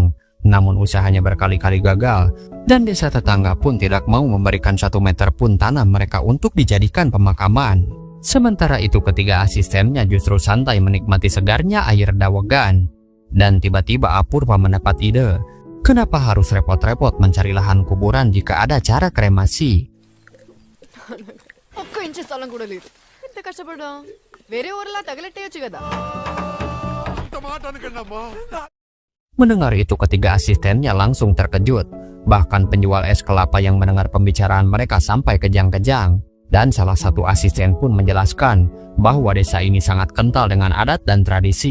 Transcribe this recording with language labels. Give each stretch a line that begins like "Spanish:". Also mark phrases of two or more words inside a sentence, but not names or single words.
Indonesian: Namun usahanya berkali-kali gagal, dan desa tetangga pun tidak mau memberikan 1 meter pun tanah mereka untuk dijadikan pemakaman. Sementara itu ketiga asistennya justru santai menikmati segarnya air dawegan. Dan tiba-tiba Apurva mendapat ide, kenapa harus repot-repot mencari lahan kuburan jika ada cara kremasi?
Telugu: ఒక్క ఇంచు స్థలం కూడా లేదు. ఎంత కష్టపడ్డా వేరే ఊర్లా తగలెట్టేయచ్చు కదా.
Indonesian: Mendengar itu ketiga asistennya langsung terkejut. Bahkan penjual es kelapa yang mendengar pembicaraan mereka sampai kejang-kejang. Dan salah satu asisten pun menjelaskan bahwa desa ini sangat kental dengan adat dan tradisi.